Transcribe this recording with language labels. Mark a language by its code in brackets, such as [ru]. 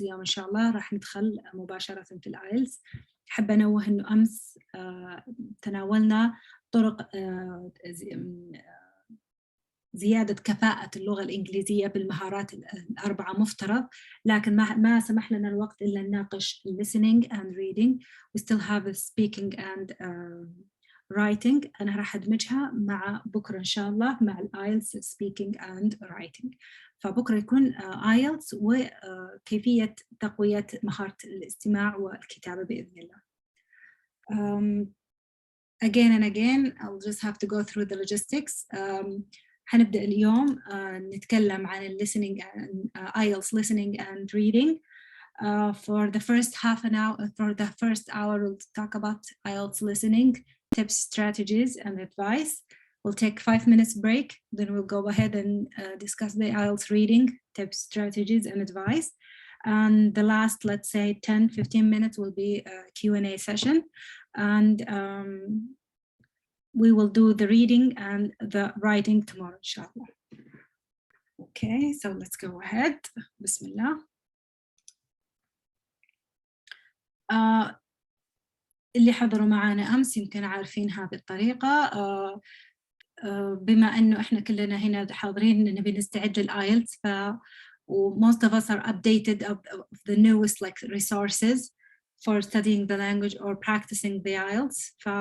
[ar] اليوم إن شاء الله راح ندخل مباشرة في الآيلتس. أحب أنوه أنه أمس تناولنا طرق زيادة كفاءة اللغة الإنجليزية بالمهارات الأربعة مفترض، لكن ما سمح لنا الوقت إلا نناقش [en] listening and reading. we still have speaking and writing. [ar] أنا راح أدمجها مع بكرة إن شاء الله مع [en] IELTS speaking and writing. [ar] فبكرة يكون IELTS وكيفية تقوية مهارة الاستماع والكتابة بإذن الله. [en] Again and again, I'll just have to go through the logistics. هنبدأ اليوم نتكلم عن listening and IELTS listening and reading. For the first half an hour, for the first hour, we'll talk about IELTS listening, tips, strategies, and advice. We'll take 5 minutes break. Then we'll go ahead and discuss the IELTS reading, tips, strategies, and advice. And the last, let's say 10-15 minutes will be a Q&A session. And we will do the reading and the writing tomorrow, inshallah. Okay, so let's go ahead. Bismillah. [ar] اللي حضروا معنا أمس يمكن عارفين هذه الطريقة. بما أنه إحنا كلنا هنا حاضرين نبي نستعد للآيلتس، [en] most of us are updated of the newest like resources for studying the language or practicing the IELTS.